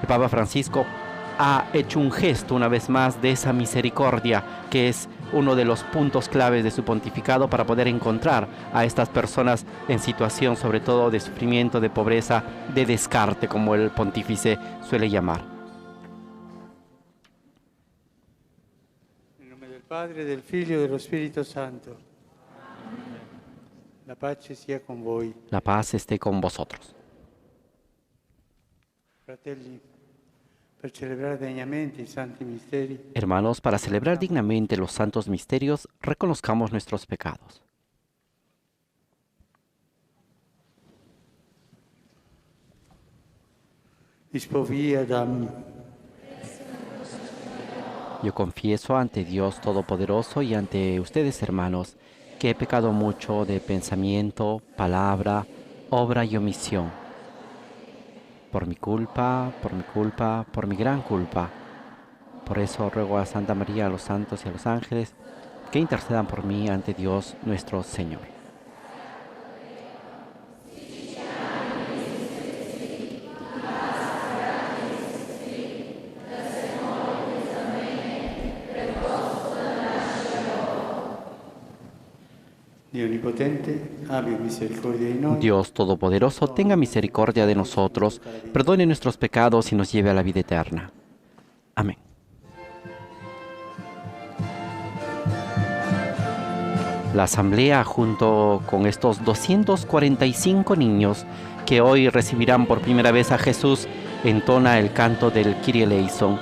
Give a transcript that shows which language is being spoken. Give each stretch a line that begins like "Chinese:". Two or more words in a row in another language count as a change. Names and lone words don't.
Spanish: El Papa Francisco ha hecho un gesto una vez más de esa misericordia, que es uno de los puntos claves de su pontificado para poder encontrar a estas personas en situación sobre todo de sufrimiento, de pobreza, de descarte, como el pontífice suele llamar. En nombre del Padre, del Figlio y del Espíritu Santo.
Italian: La pace sia con voi.
Spanish: La paz esté con vosotros.
Italian: Fratelli, per celebrare degnamente i santi misteri,
Spanish: Hermanos, para celebrar dignamente los santos misterios, reconozcamos nuestros pecados. ispoviadam. Yo confieso ante Dios Todopoderoso y ante ustedes, hermanos, que he pecado mucho de pensamiento, palabra, obra y omisión. Por mi culpa, por mi gran culpa. Por eso ruego a Santa María, a los santos y a los ángeles, que intercedan por mí ante Dios nuestro Señor.
Italian: Dio Onnipotente, abbia misericordia di noi.
Spanish: Dios Todopoderoso, tenga misericordia de nosotros, perdone nuestros pecados y nos lleve a la vida eterna. Amén. La asamblea, junto con estos 245 niños que hoy recibirán por primera vez a Jesús, entona el canto del Kyrie eleison.